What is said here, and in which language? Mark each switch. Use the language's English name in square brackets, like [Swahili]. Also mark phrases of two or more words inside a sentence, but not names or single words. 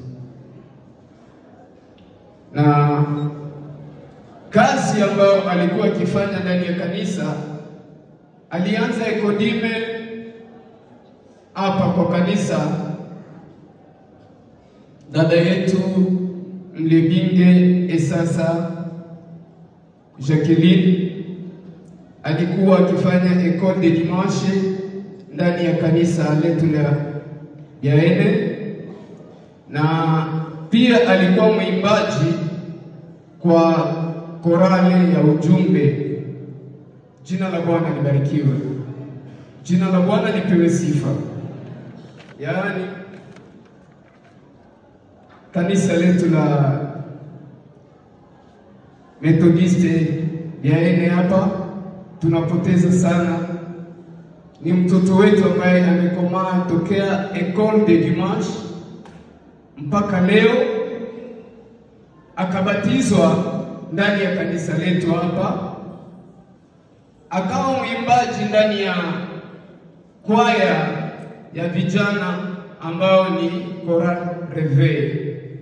[Swahili] Na kazi ambayo alikuwa akifanya ndani ya kanisa, alianza Ekodime hapa kwa kanisa. Dada yetu Mlebinge sasa Jacqueline alikuwa akifanya [French] école de dimanche [Swahili] ndani ya kanisa letu la Yaende, na pia alikuwa mwimbaji kwa korale ya ujumbe. Jina la Bwana libarikiwe. Jina la Bwana lipewe sifa. Yaani kanisa letu la Methodiste Yaende hapa tunapoteza sana. Ni mtoto wetu ambaye amekomaa tokea [French] école de dimanche [Swahili] mpaka leo, akabatizwa ndani ya kanisa letu hapa, akawa mwimbaji ndani ya kwaya ya vijana ambao ni Choral Reveil.